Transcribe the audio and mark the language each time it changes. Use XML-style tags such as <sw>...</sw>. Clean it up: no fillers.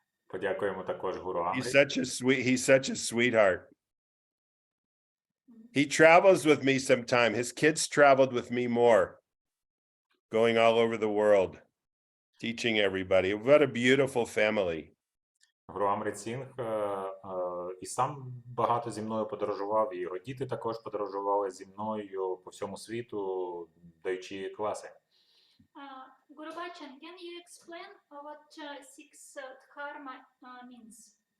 <uk>Подякуємо також Гуру</uk> <en>He's</en> <uk>Амрі.</uk> <en>such a sweetheart. He travels with me sometime. His kids traveled with me more, going all over the world, teaching everybody. What a beautiful family.</en> <uk>Гуру Амрит Сінг і сам багато зі мною подорожував, і його діти також подорожували зі мною по всьому світу, даючи класи.</uk> <en>Gurubachan, can you explain what six dharma means?</en>